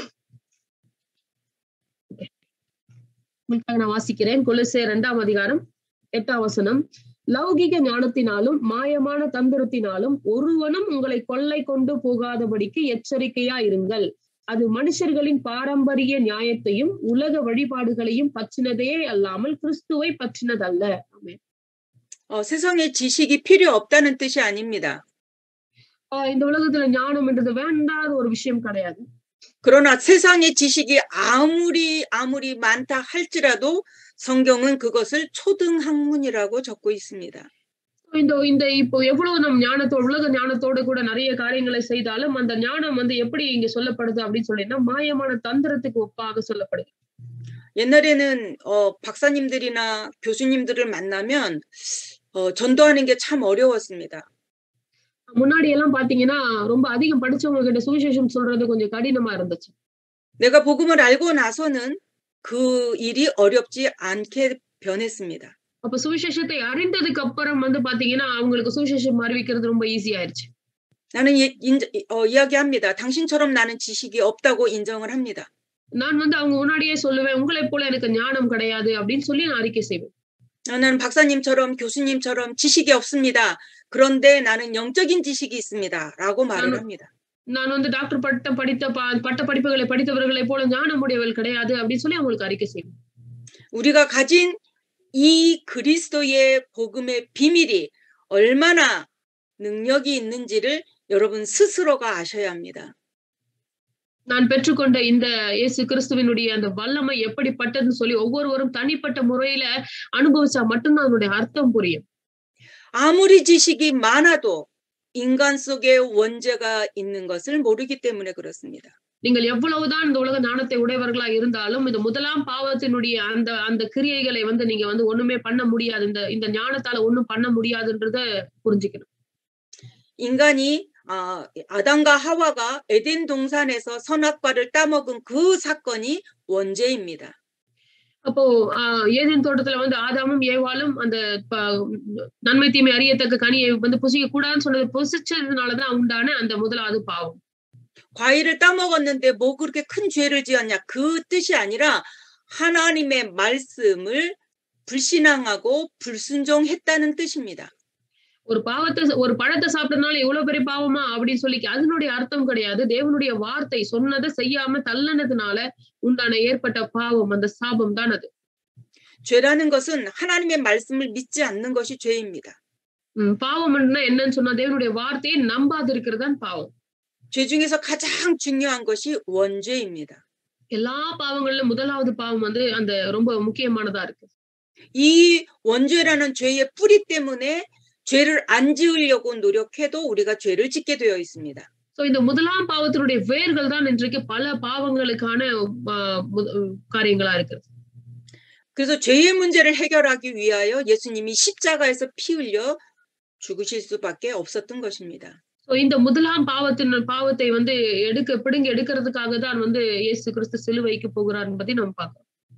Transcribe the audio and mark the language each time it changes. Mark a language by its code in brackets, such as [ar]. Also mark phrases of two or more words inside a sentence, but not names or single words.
[ta] நான் வாசிக்கிறேன். கொலோசியர் 2ஆம் அதிகாரம் 8ஆம் வசனம். லௌகிக ஞானத்தினாலும் மாயமான தந்திரத்தினாலும் ஒருவனும் உங்களை கொள்ளை கொண்டு போகாதபடிக்கு எச்சரிக்கையா இருங்கள். அது மனுஷர்களின் பாரம்பரிய நியாயத்தையும் உலக வழிபாடுகளையும் பற்றினதே அல்லாமல் கிறிஸ்துவை பற்றினதல்ல. [ko] 세상에 지식이 필요 없다는 뜻이 아닙니다. [ta] இந்த உலகத்துல ஞானம் என்றது வேண்டாத ஒரு விஷயம் கிடையாது. [ko] 그러나 세상의 지식이 아무리 많다 할지라도 성경은 그것을 초등학문이라고 적고 있습니다. [ta] இந்த இப்போ எவ்வளவு நம் ஞானத்தோடு உலக ஞானத்தோடு கூட நிறைய காரியங்களை செய்தாலும் அந்த ஞானம் வந்து எப்படி இங்க சொல்லப்படுது அப்படின்னு சொல்லினா மாயமான தந்திரத்துக்கு ஒப்பாக சொல்லப்படுது. [ko] 옛날에는 박사님들이나 교수님들을 만나면 전도하는 게 참 어려웠습니다. [ta] முன்னாடி எல்லாம் பாத்தீங்கன்னா ரொம்ப அதிகம் படிச்சவங்க கிட்ட சுவிசேஷம் சொல்றது கொஞ்சம் கடினமா இருந்துச்சு. [ko] 내가 복음을 알고 나서는 그 일이 어렵지 않게 변했습니다. [ta] அப்ப சுவிசேஷத்தை அறிந்ததுக்கு அப்புறம் வந்து பாத்தீங்கன்னா அவங்களுக்கு சுவிசேஷம் அறிவிக்கிறது ரொம்ப ஈஸி ஆயிருச்சு. [ko] 나는 이야기합니다. 당신처럼 나는 지식이 없다고 인정을 합니다. [ta] நான் வந்து அவங்க முன்னாடியே சொல்லுவேன் உங்களை போல எனக்கு ஞானம் கிடையாது அப்படின்னு சொல்லி நான் அறிக்கை செய்வேன். [ko] 나는 박사님처럼 교수님처럼 지식이 없습니다. 그런데 나는 영적인 지식이 있습니다라고 말을 합니다. [ta] நான் வந்து டாக்டர் பட்ட படிப்புகளை படித்தவர்களை போல ஞானமுடையவள் கிடையாது அப்படின்னு சொல்லி அவங்களுக்கு அறிக்கை செய்வேன். [ko] 우리가 가진 이 그리스도의 복음의 비밀이 얼마나 능력이 있는지를 여러분 스스로가 아셔야 합니다. [ta] நான் பெற்றுக்கொண்ட இந்த இயேசு கிறிஸ்துவினுடைய அந்த வல்லமை எப்படிப்பட்டதுன்னு சொல்லி ஒவ்வொருவரும் தனிப்பட்ட முறையில அனுபவிச்சா மட்டும்தான் அதனுடைய அர்த்தம் புரியும். [ko] 아무리 지식이 많아도 인간 속에 원죄가 있는 것을 모르기 때문에 그렇습니다. [ta] நீங்கள் எவ்வளவுதான் இந்த உலக ஞானத்தை உடையவர்களா இருந்தாலும் இந்த முதலாம் பாவத்தினுடைய அந்த கிரியைகளை வந்து நீங்க வந்து ஒண்ணுமே பண்ண முடியாது. இந்த ஞானத்தால ஒண்ணும் பண்ண முடியாதுன்றத புரிஞ்சுக்கணும். [ko] 인간이 아담과 하와가 에덴 동산에서 선악과를 따먹은 그 사건이 원죄입니다. [ta] அப்போ ஏதேன் தோட்டத்துல வந்து ஆதாமும் ஏவாளும் அந்த நன்மை தீமை அறியத்தக்க கனியை வந்து புசிக்க கூடாதுன்னு சொன்னது புசிச்சதுனாலதான் உண்டான அந்த முதலாவது பாவம். [ko] 과일을 따먹었는데 뭐 그렇게 큰 죄를 지었냐 그 뜻이 아니라 하나님의 말씀을 불신앙하고 불순종했다는 뜻입니다. [ta] ஒரு பழத்தை சாப்பிட்டதுனால எவ்வளவு பெரிய பாவமா அப்படின்னு சொல்லி அதனுடைய அர்த்தம் கிடையாது. தேவனுடைய வார்த்தை சொன்னதை செய்யாம தள்ளனதுனால உண்டான ஏற்பட்ட பாவம் அந்த சாபம் தான் அது. [ko] 죄라는 것은 하나님의 말씀을 믿지 않는 것이 죄입니다. [ta] பாவம் என்னன்னு சொன்னா தேவனுடைய வார்த்தையை நம்பாதிருக்கிறது தான் பாவம். [ko] 죄 중에서 가장 중요한 것이 원죄입니다. [ta] எல்லா பாவங்களிலும் முதலாவது பாவம் வந்து அந்த ரொம்ப முக்கியமானதா இருக்கு. [ko] 이 원죄라는 죄의 뿌리 때문에 죄를 안 지으려고 노력해도 우리가 죄를 짓게 되어 있습니다. [ta] இந்த முதலாம் பாவத்தினுடைய வேர்கள் தான் இன்றைக்கு பல பாவங்களுக்கான காரியங்களா இருக்கு. [ko] 그래서 죄의 문제를 해결하기 위하여 예수님이 십자가에서 피 흘려 죽으실 수밖에 없었던 것입니다. [ta] இந்த முதலாம் பாவத்தை வந்து பிடுங்கி எடுக்கிறதுக்காக தான் வந்து இயேசு கிறிஸ்து சிலுவைக்கு போகிறார் என்பதை நம்ம பார்க்கிறோம்.